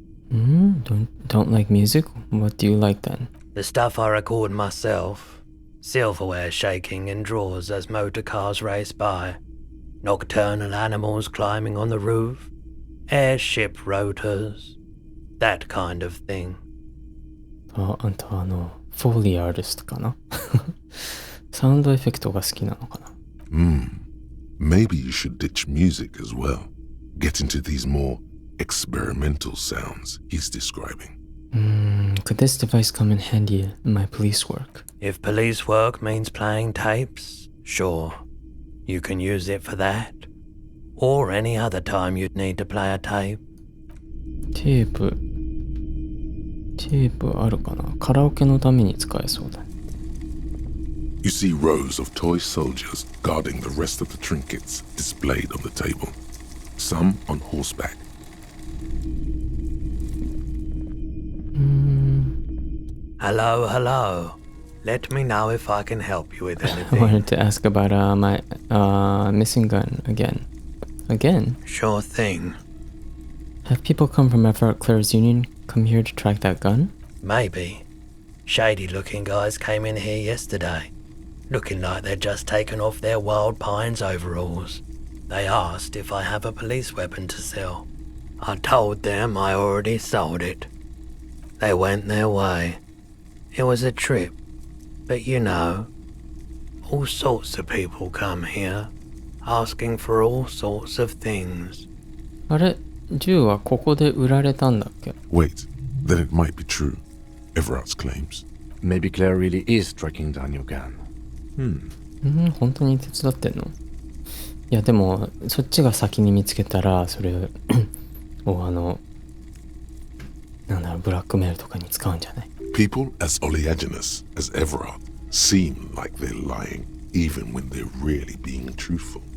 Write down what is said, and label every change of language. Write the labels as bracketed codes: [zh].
[en] Don't like music? What do you like then? The stuff I record myself. Silverware shaking in drawers as motor cars race by. Nocturnal animals climbing on the roof. Airship rotors. That kind of thing. [ja] あんたフォーリーアーティストかなサウンドエフェクトが好きなのかな [en] Maybe you should ditch music as well. Get into these more experimental sounds he's describing. Could this device come in handy in my police work? If police work means playing tapes, sure. You can use it for that. Or any other time you'd need to play a tape. [ja] テープあるかなカラオケのために使えそうだ。 [en] You see rows of toy soldiers guarding the rest of the trinkets displayed on the table. Some on horseback. Hello. Let me know if I can help you with I anything. wanted to ask about my missing gun again. Again? Sure thing. Have people come from Everett Clare's Union come here to track that gun? Maybe. Shady-looking guys came in here yesterday, looking like they'd just taken off their Wild Pines overalls. They asked if I have a police weapon to sell. I told them I already sold it. They went their way. It was a trip, but you know, all sorts of people come here, asking for all sorts of things. [ja] あれ、銃はここで売られたんだっけ？ [en] Wait, then it might be true. Everard's claims. Maybe Claire really is tracking down your gun. [ja] 本当に手伝ってんの？いやでもそっちが先に見つけたらそれをなんだろうブラックメールとかに使うんじゃない？ [en] People as oleaginous as Everard seem like they're lying, even when they're really being truthful.